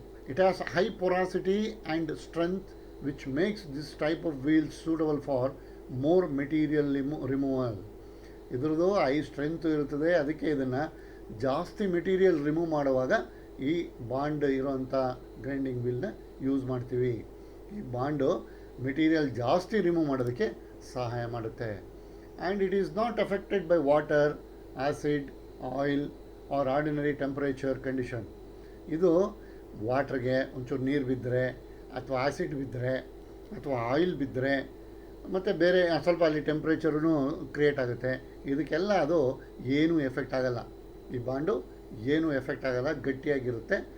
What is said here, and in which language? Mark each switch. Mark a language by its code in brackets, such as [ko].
[en] It has high porosity and strength which makes this type of wheels suitable for more material removal. [kn] ಇದ್ರದ್ದು high strength ಇರ್ತದೆ, ಅದಕ್ಕೆ ಇದನ್ನು ಜಾಸ್ತಿ material remove ಮಾಡುವಾಗ ಈ ಬಾಂಡ್ ಇರೋವಂಥ ಗ್ರೈಂಡಿಂಗ್ ವೀಲ್ನ ಯೂಸ್ ಮಾಡ್ತೀವಿ. ಈ ಬಾಂಡು ಮೆಟೀರಿಯಲ್ ಜಾಸ್ತಿ ರಿಮೂವ್ ಮಾಡೋದಕ್ಕೆ ಸಹಾಯ ಮಾಡುತ್ತೆ. [en] And it is not affected by water, acid, oil or ordinary temperature condition. [kn] ಇದು ವಾಟ್ರಿಗೆ ಒಂಚೂರು ನೀರು ಬಿದ್ದರೆ ಅಥವಾ ಆ್ಯಸಿಡ್ ಬಿದ್ದರೆ ಅಥವಾ ಆಯಿಲ್ ಬಿದ್ದರೆ ಮತ್ತು ಬೇರೆ ಸ್ವಲ್ಪ ಅಲ್ಲಿ ಟೆಂಪ್ರೇಚರೂ ಕ್ರಿಯೇಟ್ ಆಗುತ್ತೆ. ಇದಕ್ಕೆಲ್ಲ ಅದು ಏನೂ ಎಫೆಕ್ಟ್ ಆಗಲ್ಲ. ಈ ಬಾಂಡು ಏನೂ ಎಫೆಕ್ಟ್ ಆಗಲ್ಲ, ಗಟ್ಟಿಯಾಗಿರುತ್ತೆ.